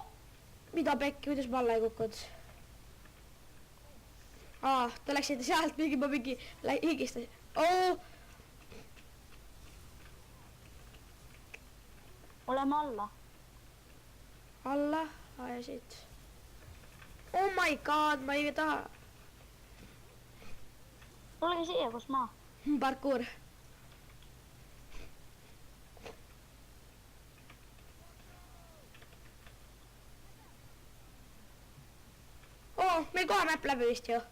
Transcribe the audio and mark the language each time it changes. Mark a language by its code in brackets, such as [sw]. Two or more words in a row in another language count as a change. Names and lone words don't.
[et] Mida pekki, kuidas ma alla ei kukkud? Te läksite sealt mingi, ma mingi higistasin. Oleme alla. Alla? Ja siit. [en] Oh my god, [et] ma ei taha. Tulge siia, kus ma. Parkour. Meil kohe mäpp läbi vist ju.